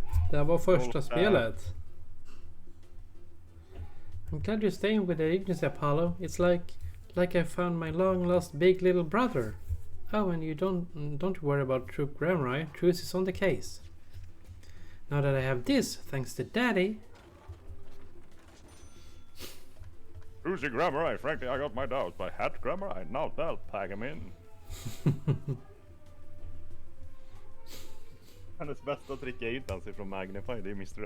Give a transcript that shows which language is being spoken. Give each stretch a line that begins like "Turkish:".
Swedish: Det här var första spelet.
English: I'm glad you're staying with the Ignis, Apollo. It's like I found my long lost big little brother. Oh, and you don't worry about Troop Grammar. Truth is on the case. Now that I have this, thanks to Daddy. Who's Grammar? Frankly, I got my doubts, but Hat Grammar, now they'll tag him in.
Swedish: Hennes bästa trick är ju inte ens ifrån Magnify, det är Mr.